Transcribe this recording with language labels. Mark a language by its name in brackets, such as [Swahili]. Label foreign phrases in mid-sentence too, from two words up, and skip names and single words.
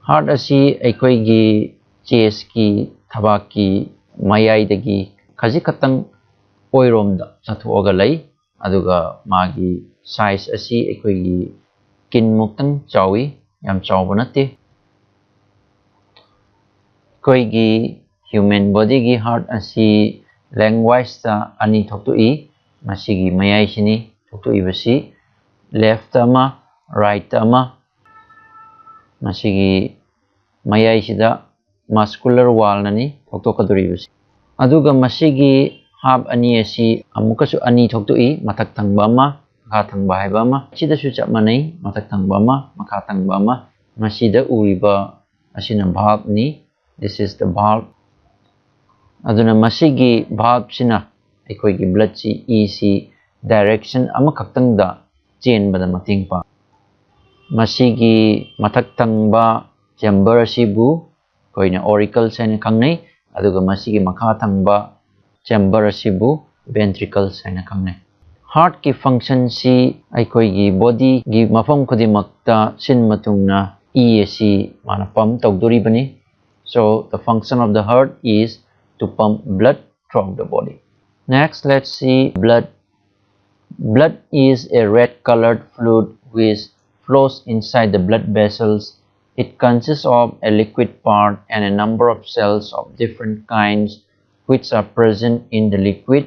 [Manipuri] Heart asi aikoigi chest ki thabak ki mayai dagi khajikatang oiromda chathoga lay aduga magi size asi aikoigi kin muktang chawi yam chawba natte aikoigi [English] human body [Manipuri] gi heart asi lengthwise ta ani thoktu masigi mayai sini thoktu basi left ama right ama masigi mayai sida [English] muscular wall [Manipuri] nani thoktukaduri basi aduga masigi half ani asi amukasu ani thoktu mathak thangba ama makha thangba haiba ama sida su chap manai mathak thangba ama makha thangba ama masida uriba asina valve ni. [English] This is the valve. [Manipuri] Aduna masigi valve sina aikoigi blood si direction ama khaktang da chain bada mating pa masigi mathak thangba chamber asibu koina auricles haina khangnai aduga masigi makha thangba chamber asibu ventricles haina khangnai. Heart ki function si aikoigi body gi mafam khudimakta sin matungna asi mana pump tawduri bani. [English] So the function of the heart is to pump blood throughout the body. Next, let's see blood. Blood is a red colored fluid which flows inside the blood vessels. It consists of a liquid part and a number of cells of different kinds which are present in the liquid.